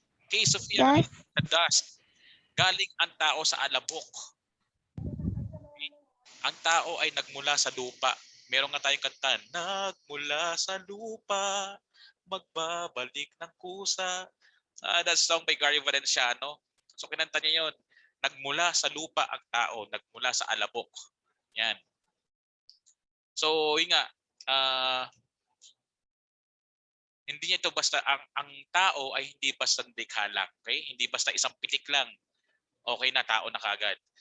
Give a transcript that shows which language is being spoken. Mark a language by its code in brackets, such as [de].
[en] Okay, Sophia, Das. the dust. [tl] Galing ang tao sa alabok. Okay. Ang tao ay nagmula sa lupa. Meron nga tayong kanta, nagmula sa lupa, magbabalik ng kusa. [en] That's song by Gary Valenciano. [tl] So kinanta niya yun. Nagmula sa lupa ang tao, nagmula sa alabok. Yan. So, yun nga, hindi niya ito basta, ang tao ay hindi basta likha lang. Okay? Hindi basta isang pitik lang. Okay na, tao na kagad.